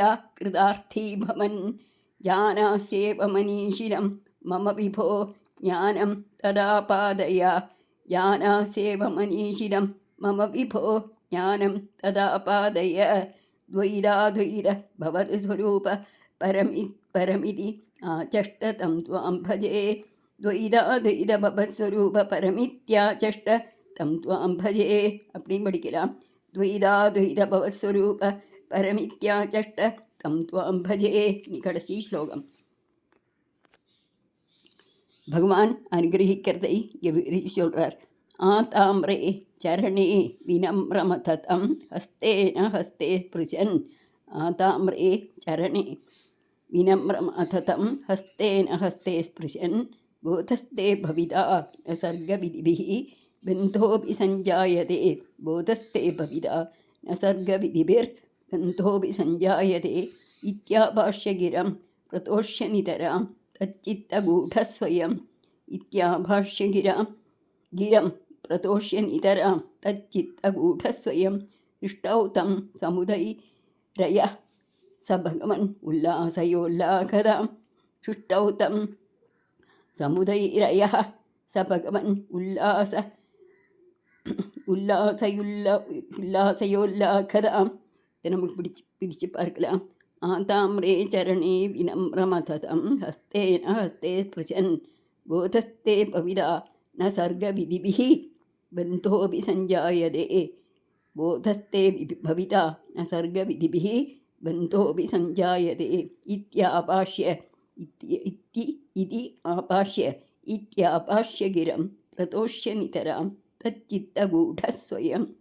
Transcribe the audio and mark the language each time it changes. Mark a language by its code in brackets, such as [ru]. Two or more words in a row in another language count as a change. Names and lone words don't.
[sa] कृतार्थी भवन् जानास्येव मनीषिणं मम विभो ज्ञानं तदा पादय जानास्येव मनीषिणं मम विभो ज्ञानं तदा पादय द्वैराद्वैर भवत् स्वरूप परमिति आचष्ट तं त्वां भजे द्वैराद्वैर भवस्वरूप परमित्याचष्ट तं त्वां भजे [ta] அப்படின்னு படிக்கலாம். [sa] द्वैराद्वैर भवस्वरूप परमित्याचष्ट तं त्वां भजे. [ta] நீ கடைசி ஸ்லோகம். பகவான் அனுகிரகிக்கிறதை விவரித்து சொல்கிறார். [sa] आताम्रे चरणे विनम्रमतम् हस्तेन हस्ते स्पृशन् आताम्रे चरणे विनम्रमतम् हस्तेन हस्ते स्पृशन् बोधस्ते भविता न सर्गविधिभिः बन्धोऽपि सञ्जायते बोधस्ते भविता न सर्गविधिभिर् बन्धोऽपि सञ्जायते इत्याभाष्यगिरं प्रतोष्य नितराम् तच्चित्तगूढस्वयम् इत्याभाष्यगिरां गिरं प्रतोष्य नितरां तच्चित्तगूढस्वयं दृष्टौ तं समुदयरयः स भगवन् उल्लासयोल्लाखदां सृष्टौ तं समुदयरयः स भगवन् उल्लासयोल्लाखदां [ta] நமக்கு பிடிச்சு பார்க்கலாம். [sa] आताम्रे चरणे विनम्रमथतं हस्तेन हस्ते स्पृशन् बोधस्ते पविदा न सर्गविधिभिः बन्धोऽपि सञ्जायते बोधस्ते भविता न सर्गविधिभिः बन्धोऽपि सञ्जायते इत्यापाश्य इति आपाश्य इत्यापाश्य गिरं प्रतोष्य नितरां तच्चित्तगूढस्वयं